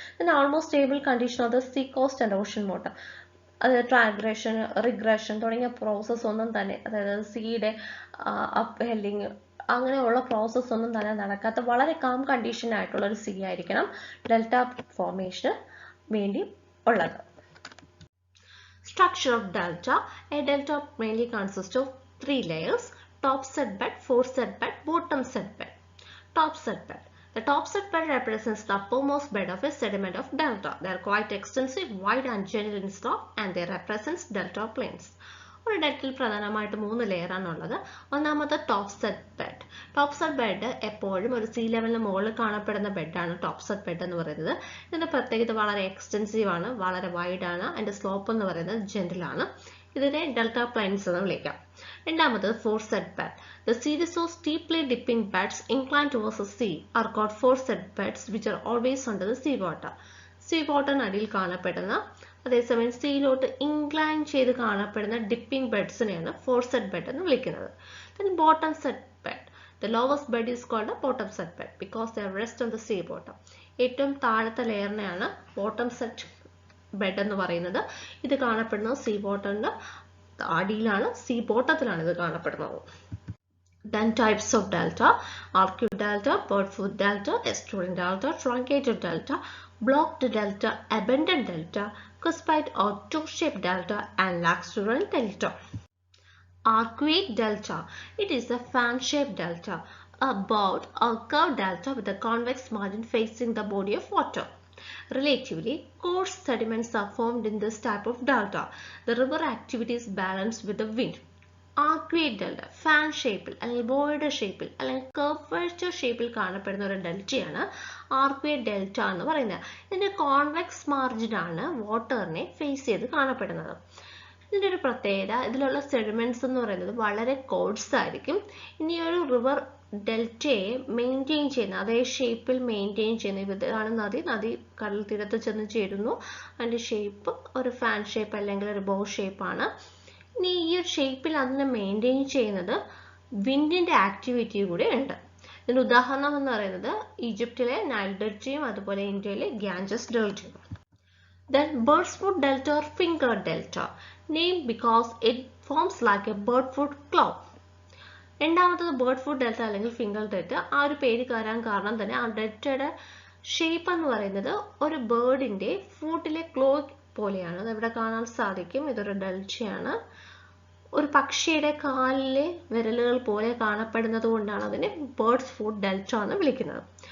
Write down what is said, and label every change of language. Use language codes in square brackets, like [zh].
[en] Then almost stable condition of the sea coast and ocean water. [ml] അത് ട്രാഗ്രഷൻ, regression തുടങ്ങിയ process ഒന്നും തന്നെ, അതായത് സീയുടെ അപ്പ് ഹെല്ലിങ് അങ്ങനെയുള്ള പ്രോസസ്സ് ഒന്നും തന്നെ നടക്കാത്ത വളരെ കാം കണ്ടീഷൻ ആയിട്ടുള്ള ഒരു സീ ആയിരിക്കണം ഡെൽറ്റ ഫോർമേഷന് വേണ്ടി ഉള്ളത്. [en] Structure of delta. A delta mainly consists of 3 layers: top set bed, foreset bed, bottom set bed. Top set bed. The top set bed represents the uppermost bed of a sediment of delta. They are quite extensive, wide and gentle in slope, and they represent delta plains. [ml] ഒരു ഡെൽറ്റയിൽ പ്രധാനമായിട്ട് 3 layer ആണുള്ളത്. ഒന്നാമത്തെ top set bed. Top set bed എപ്പോഴും ഒരു see ലെവലിന് മുകളിൽ കാണപ്പെടുന്ന ബെഡാണ് top set bed എന്ന് പറയുന്നത്. ഇതിന്റെ പ്രത്യേകത വളരെ എക്സ്റ്റെൻസീവ് ആണ്, വളരെ വൈഡ് ആണ്. അതിന്റെ സ്ലോപ്പ് എന്ന് പറയുന്നത് ജെന്റിൽ ആണ്. ഇതിനെ ഡെൽറ്റ പ്ലെയിൻസ് എന്ന് വിളിക്കാം. രണ്ടാമത്തത് ഫോർസെറ്റ് bed. [en] The series of steeply dipping beds inclined towards the sea are called foreset beds, which are always under the sea water. [ml] See വാട്ടറിന് അടിയിൽ കാണപ്പെടുന്ന, അതേസമയം സീയിലോട്ട് ഇൻക്ലൈൻ ചെയ്ത് കാണപ്പെടുന്ന ഡിപ്പിംഗ് ബെഡ്സിനെയാണ് ഫോർസെറ്റ് ബെഡ് എന്ന് വിളിക്കുന്നത്. [en] Then bottom set bed. The lowest bed is called a bottom set bed because they rest on the sea bottom. [ml] ഏറ്റവും താഴത്തെ ലെയറിനെയാണ് bottom set bed എന്ന് പറയുന്നത്. ഇത് കാണപ്പെടുന്നത് സീ വാട്ടറിന്റെ അടിയിലാണ്, സീ ബോട്ടത്തിലാണ് ഇത് കാണപ്പെടുന്നത്. [en] Then types of delta: arcuate delta, bird-foot delta, estuarine delta, truncated delta, blocked delta, abundant delta, cuspide or toe-shaped delta, and lacustrine delta. Arcuate delta. It is a fan-shaped delta, a bowed or curved delta with a convex margin facing the body of water. Relatively coarse sediments are formed in this type of delta. The river activity is balanced with the wind. [ml] ആർക്വേറ്റ് delta fan ഷേപ്പിൽ അല്ലെങ്കിൽ ബോയുടെ ഷേപ്പിൽ അല്ലെങ്കിൽ curvature ഷേപ്പിൽ കാണപ്പെടുന്ന ഒരു ഡെൽറ്റയാണ് ആർക്വേറ്റ് delta എന്ന് പറയുന്നത്. ഇതിന്റെ കോൺവെക്സ് മാർജിൻ ആണ് വാട്ടറിനെ ഫേസ് ചെയ്ത് കാണപ്പെടുന്നത്. ഇതിന്റെ ഒരു പ്രത്യേകത, ഇതിലുള്ള സെഡിമെന്റ്സ് എന്ന് പറയുന്നത് വളരെ കോഴ്സ് ആയിരിക്കും. ഇനി ഒരു റിവർ ഡെൽറ്റയെ മെയിൻറ്റെയിൻ ചെയ്യുന്ന അതേ ഷേപ്പിൽ മെയിൻറ്റെയിൻ ചെയ്യുന്ന ഇതാണ് നദി കടൽ തീരത്ത് ചെന്ന് ചേരുന്നു. അതിന്റെ ഷേപ്പ് ഒരു ഫാൻ ഷേപ്പ് അല്ലെങ്കിൽ ഒരു ബോ ഷേപ്പാണ്. ഇനി ഈ ഒരു ഷേപ്പിൽ അതിനെ മെയിൻറ്റെയിൻ ചെയ്യുന്നത് വിൻഡിന്റെ ആക്ടിവിറ്റി കൂടെ ഉണ്ട്. ഇതിന്റെ ഉദാഹരണം എന്ന് പറയുന്നത് ഈജിപ്തിലെ നൈൽ ഡെൽറ്റയും അതുപോലെ ഇന്ത്യയിലെ Ganges ഡെൽറ്റയും. [en] Then bird's foot delta or finger delta, named because it forms like a bird foot claw. [ml] രണ്ടാമത്തത് ബേർഡ് ഫുട്ട് ഡെൽറ്റ അല്ലെങ്കിൽ ഫിംഗർ ഡെൽറ്റ. ആ ഒരു പേര് വരാൻ കാരണം തന്നെ ആ ഡെൽറ്റയുടെ ഷേപ്പ് എന്ന് പറയുന്നത് ഒരു ബേർഡിന്റെ ഫൂട്ടിലെ ക്ലോ പോലെയാണ്. അത് ഇവിടെ കാണാൻ സാധിക്കും. ഇതൊരു ഡെൽറ്റയാണ്. ഒരു പക്ഷിയുടെ കാലിലെ വിരലുകൾ പോലെ കാണപ്പെടുന്നത് കൊണ്ടാണ് അതിനെ ബേർഡ്സ് ഫുട്ട് ഡെൽറ്റ എന്ന് വിളിക്കുന്നത്.